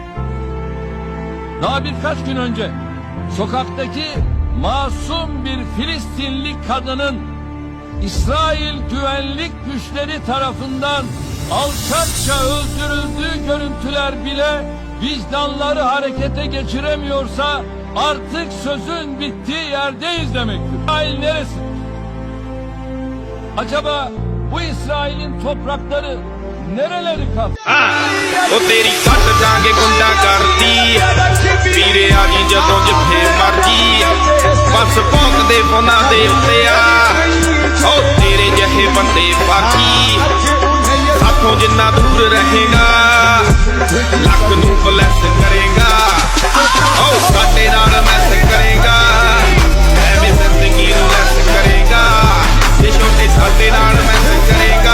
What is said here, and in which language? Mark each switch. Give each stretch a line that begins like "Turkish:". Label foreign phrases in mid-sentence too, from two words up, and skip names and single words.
Turkish: Daha birkaç gün önce sokaktaki masum bir Filistinli kadının İsrail güvenlik güçleri tarafından alçakça öldürüldüğü görüntüler bile vicdanları harekete geçiremiyorsa artık sözün bittiği yerdeyiz demektir. İsrail neresi? Acaba bu İsrail'in toprakları nereleri kaptı?
Punjabi: ਓ ਤੇਰੀ ਕੱਟ ਦਾਂਗੇ ਗੁੰਡਾ ਕਰਦੀ ਵੀਰੇ ਆ ਜੀ ਜਦੋਂ ਜਿੱਥੇ ਮਰਜੀ ਬਸ ਭੌਂਕਦੇ ਫੋਨਾਂ ਦੇ ਉੱਤੇ ਆ ਉਹ ਤੇਰੇ ਜਿਹੇ ਬੰਦੇ ਬਾਕੀ ਸਾਥੋਂ ਜਿੰਨਾ ਦੂਰ ਰਹੇਗਾ ਲੱਕ ਨੂੰ ਬਲੈਸ ਕਰੇਗਾ ਉਹ ਸਾਡੇ ਨਾਲ ਮੈਸ ਕਰੇਗਾ ਐਵੇਂ ਜ਼ਿੰਦਗੀ ਨੂੰ ਲੈਸ ਕਰੇਗਾ ਇਹ ਛੋਟੇ ਸਾਡੇ ਨਾਲ ਮੈਸ ਕਰੇਗਾ